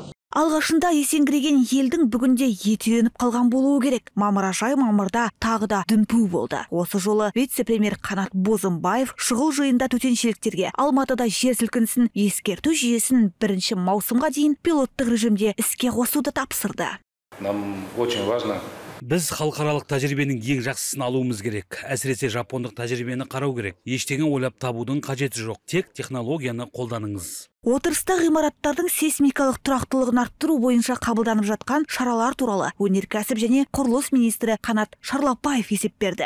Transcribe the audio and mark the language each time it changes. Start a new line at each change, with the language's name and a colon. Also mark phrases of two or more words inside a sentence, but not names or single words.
Kazakh: Алғашында есеңгіреген елдің бүгінде етеленіп қалған болуы керек. Мамырда тағы да дүмпу болды. Осы жолы вице-премьер Қанат Бозымбаев шұғыл жиында төтеншеліктерге Алматыда жер сілкінісін ескерту жүйесін 1 маусымға дейін пилоттық режимде іске қосуды тапсырды.
Russian: Нам очень важно.
Kazakh: Біз халықаралық тәжірибенің ең жақсысын алуымыз керек. Әсіресе жапондық тәжірибені қарау керек. Ештеңе ойлап табудың қажеті жоқ. Тек технологияны қолданыңыз. Отырыста ғимараттардың сейсмикалық тұрақтылығын арттыру бойынша қабылданып жатқан шаралар туралы өнеркәсіп және құрылыс министрі Қанат Шарлапаев есеп берді.